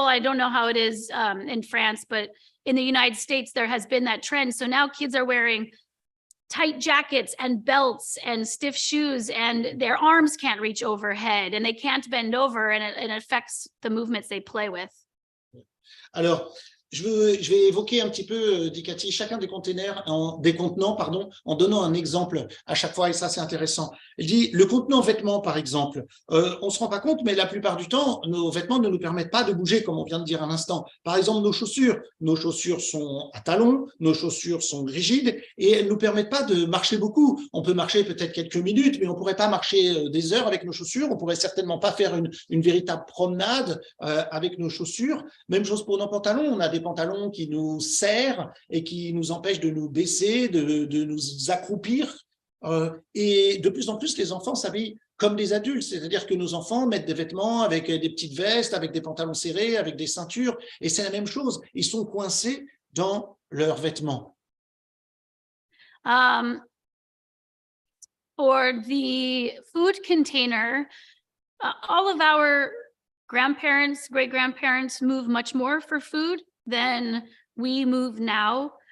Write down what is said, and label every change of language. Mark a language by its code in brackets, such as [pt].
[en] I don't know how it is in France, but in the United States, there has been that trend. So now kids are wearing tight jackets and belts and stiff shoes, and their arms can't reach overhead and they can't bend over, and it affects the movements they play with. [fr] Alors, je vais évoquer un petit peu, dit Katy, chacun des contenants, en donnant un exemple à chaque fois, et ça c'est intéressant. Elle dit, le contenant vêtements par exemple, on ne se rend pas compte, mais la plupart du temps, nos vêtements ne nous permettent pas de bouger, comme on vient de dire à l'instant. Par exemple, nos chaussures sont à talons, nos chaussures sont rigides, et elles ne nous permettent pas de marcher beaucoup. On peut marcher peut-être quelques minutes, mais on ne pourrait pas marcher des heures avec nos chaussures, on ne pourrait certainement pas faire une véritable promenade avec nos chaussures. Même chose pour nos pantalons, on a des pantalons qui nous serrent et qui nous empêchent de nous baisser, de nous accroupir. Et de plus en plus, les enfants s'habillent comme des adultes, c'est-à-dire que nos enfants mettent des vêtements avec des petites vestes, avec des pantalons serrés, avec des ceintures, et c'est la même chose, ils sont coincés dans leurs vêtements. [en] For the food container, all of our grandparents, great-grandparents move much more for food than we move now.